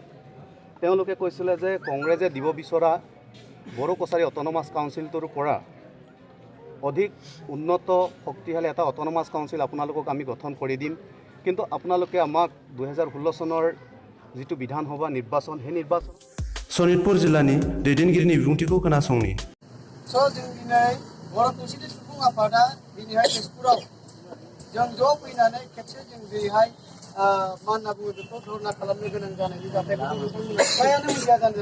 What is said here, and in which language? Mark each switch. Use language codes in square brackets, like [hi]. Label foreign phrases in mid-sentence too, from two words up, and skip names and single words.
[as] তেওঁলোকে কৈছিলে যে কংগ্ৰেছে দিব বিচৰা বড়ো কছাৰী অট'নমাছ কাউন্সিলটোৰ পৰা অধিক উন্নত শক্তিশালী এটা অট'নমাছ কাউন্সিল আপোনালোকক আমি গঠন কৰি দিম, কিন্তু আপোনালোকে আমাক 2016 চনৰ যিটো বিধানসভা নিৰ্বাচন, সেই নিৰ্বাচন। [brx] सनितपुर जिल्लानि दैदेनगिरिनि बिबुंथिखौ खोनासंनि। जों दिनै बर' खौसेथि सुबुं आफादा दिनैहाय तेजपुराव जों ज' फैनानै खेबसे जों दिनैहाय मा होनना बुङो बेखौ धरना खालामनो गोनां जानायनि जाथायखौ नोंथांमोना फ्रायानो मिथिया जानो।